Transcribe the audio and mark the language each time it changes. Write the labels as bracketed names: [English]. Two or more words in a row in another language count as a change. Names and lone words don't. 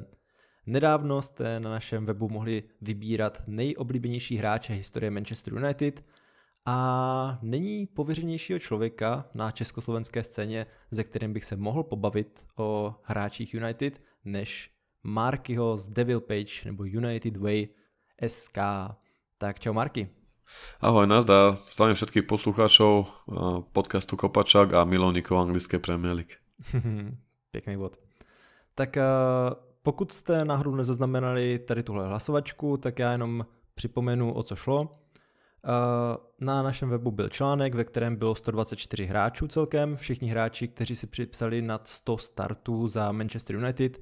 [Czech] Nedávno jste na našem webu mohli vybírat nejoblíbenější hráče historie Manchester United a není pověřenějšího člověka na československé scéně, se kterým bych se mohl pobavit o hráčích United, než Markyho z Devil Page nebo United Way SK. Tak čau Marky. Ahoj, nazdar. [Slovak] Zdravím všetkých poslucháčov podcastu Kopačák a milovníkov anglické Premier League. [Czech] Pěkný bod. Tak pokud jste náhodou nezaznamenali tady tuhle hlasovačku, tak já jenom připomenu, o co šlo. Na našem webu byl článek, ve kterém bylo 124 hráčů celkem, všichni hráči, kteří si připsali nad 100 startů za Manchester United.